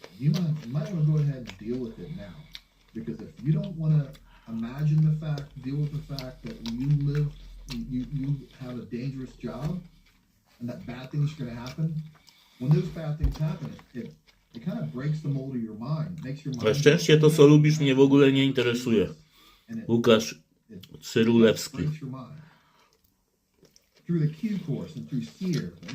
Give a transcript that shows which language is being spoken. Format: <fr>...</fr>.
<en>You might want to go ahead and deal with it now. Because if you don't want to imagine the fact, deal with the fact that you have a dangerous job and that bad things are going to happen, when those bad things happen, it kind of breaks the mold of your mind. Makes your mind.</en> <pl>Na szczęście to, co lubisz, mnie w ogóle nie interesuje. Łukasz Cyrulewski.</pl> <en>Breaks your mind. Through the Q course and through SERE.</en>